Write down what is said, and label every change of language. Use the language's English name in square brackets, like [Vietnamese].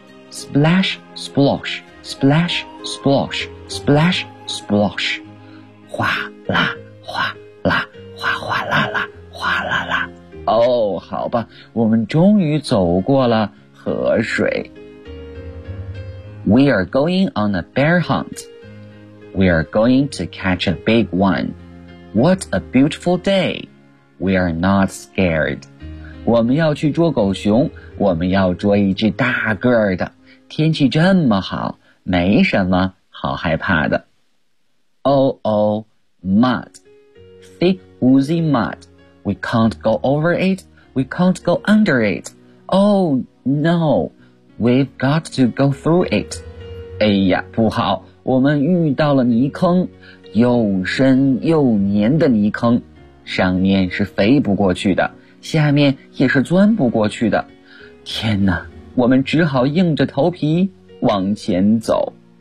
[English] Splash, splosh, splash, splosh, splash, splosh. [Chinese] 哗啦哗啦哗哗啦啦哗啦啦。哦，好吧，我们终于走过了河水。 [English] We are going on a bear hunt. We are going to catch a big one. What a beautiful day. We are not scared. [Chinese] 我们要去捉狗熊，我们要捉一只大个儿的，天气这么好，没什么好害怕的。 [English] mud, thick oozy mud, we can't go over it, we can't go under it, oh no, we've got to go through it, [Chinese] 哎呀不好，我们遇到了泥坑，又深又黏的泥坑，上面是飞不过去的，下面也是钻不过去的，天哪，我们只好硬着头皮往前走。